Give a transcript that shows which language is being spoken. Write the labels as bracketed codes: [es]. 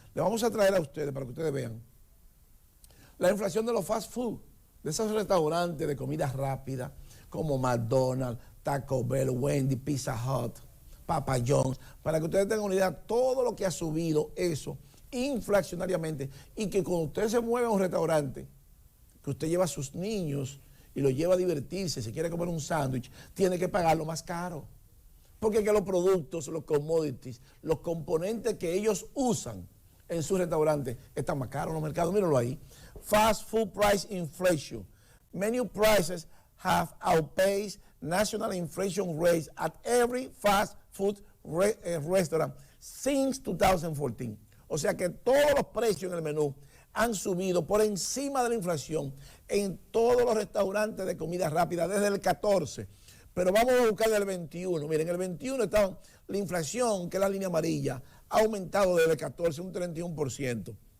[es] Le vamos a traer a ustedes, para que ustedes vean, la inflación de los fast food, de esos restaurantes de comida rápida, como McDonald's, Taco Bell, Wendy, Pizza Hut, Papa John's, para que ustedes tengan una idea de todo lo que ha subido eso inflacionariamente, y que cuando usted se mueve a un restaurante, que usted lleva a sus niños y los lleva a divertirse, si quiere comer un sándwich, tiene que pagarlo más caro. Porque es que los productos, los commodities, los componentes que ellos usan en sus restaurantes están más caros en los mercados. Mírenlo ahí. [en] Fast food price inflation. Menu prices have outpaced national inflation rates at every fast food restaurant since 2014. [es] O sea que todos los precios en el menú han subido por encima de la inflación en todos los restaurantes de comida rápida desde el 14. Pero vamos a buscar el 21. Miren, el 21 estaba la inflación, que es la línea amarilla, ha aumentado desde el 14 un 31%.